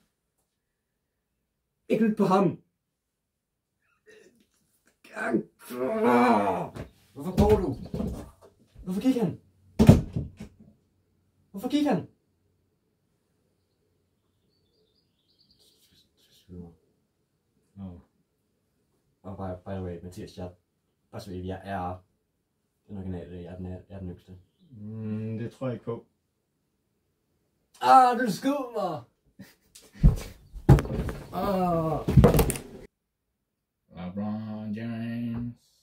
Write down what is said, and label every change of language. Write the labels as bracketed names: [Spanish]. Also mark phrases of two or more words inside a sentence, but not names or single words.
[Danish] Ikke lyt på ham. Hvorfor går du? Hvorfor gik han? Hvorfor gik han? [English] Og by the way, [Danish] Mathias, bare så jeg er den originale, jeg er den yngste. Det tror jeg ikke på. Du skød mig! LeBron James.